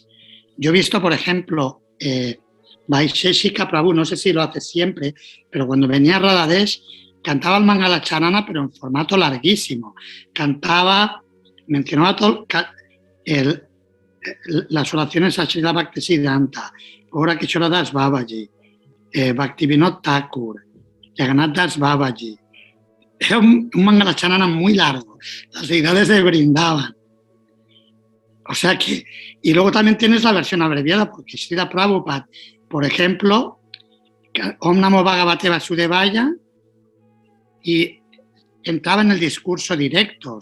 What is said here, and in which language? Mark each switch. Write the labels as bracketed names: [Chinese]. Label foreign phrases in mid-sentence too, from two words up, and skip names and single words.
[Spanish] Yo he visto, por ejemplo, Vaisheshika Prabhu, no sé si lo hace siempre, pero cuando venía Radhadesh cantaba el Mangala Charana, pero en formato larguísimo. Mencionaba todo las oraciones a Srila Bhaktisiddhanta, Gaura Kishora Das Babaji, Bhaktivinoda Thakur, Jagannath Das Babaji. Era un Mangala Charana muy largo, las deidades se brindaban. O sea que, y luego también tienes la versión abreviada, porque Srila Prabhupada, por ejemplo, [Sanskrit] ॐ नमो भगवते वासुदेवाय, [Spanish] y entraba en el discurso directo.